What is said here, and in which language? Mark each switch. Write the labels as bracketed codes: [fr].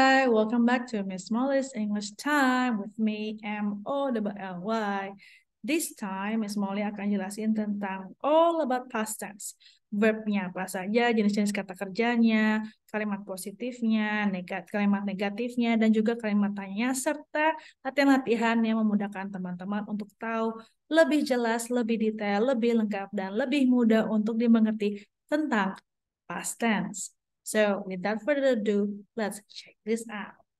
[en] welcome back to Miss Molly's English Time with me, M-O-L-L-Y. This time, Miss Molly [id] akan jelasin tentang [en] all about past tense. [id] Verbnya apa saja, jenis-jenis kata kerjanya, kalimat positifnya, kalimat negatifnya, dan juga kalimat tanya, serta latihan-latihan yang memudahkan teman-teman untuk tahu lebih jelas, lebih detail, lebih lengkap, dan lebih mudah untuk dimengerti tentang past tense. [en] So, without further ado, let's check this out.